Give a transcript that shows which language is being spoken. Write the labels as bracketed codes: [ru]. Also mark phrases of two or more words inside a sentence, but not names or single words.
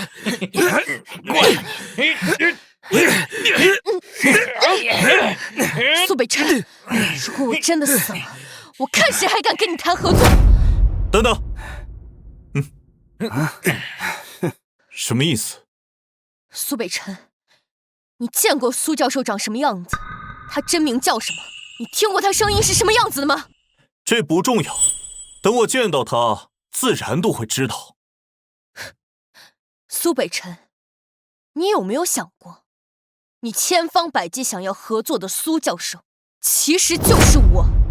[zh] 蘇北辰，如果我真的死了，我看誰還敢跟你談合作。等等。什麼意思？蘇北辰，你見過蘇教授長什麼樣子？他真名叫什麼？你聽過他聲音是什麼樣子的嗎？這不重要，等我見到他，自然都會知道。蘇北辰，你有沒有想過，你千方百計想要合作的蘇教授，其實就是我。